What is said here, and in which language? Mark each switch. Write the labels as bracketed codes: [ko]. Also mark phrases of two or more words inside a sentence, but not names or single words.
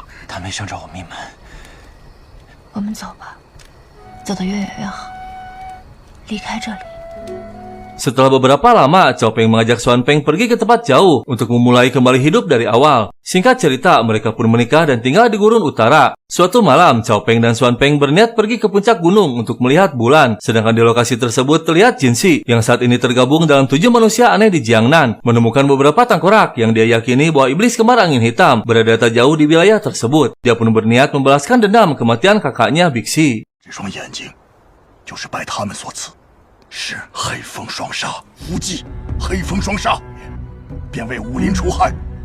[zh] 他没伤着我命门。我们走吧，走得越远越好，离开这里。 [id] Setelah beberapa lama, Cao Peng mengajak Xuan Peng pergi ke tempat jauh untuk memulai kembali hidup dari awal. Singkat cerita, mereka pun menikah dan tinggal di gurun utara. Suatu malam, Cao Peng dan Xuan Peng berniat pergi ke puncak gunung untuk melihat bulan. Sedangkan di lokasi tersebut terlihat Jinxi yang saat ini tergabung dalam 7 manusia aneh di Jiangnan, menemukan beberapa tengkorak yang dia yakini bahwa iblis kembar angin hitam berada tak jauh di wilayah tersebut. Dia pun berniat membalaskan dendam kematian kakaknya Bixi. [zh] 这双眼睛就是拜他们所赐。 是黑风双杀，无忌，黑风双杀，便为武林除害。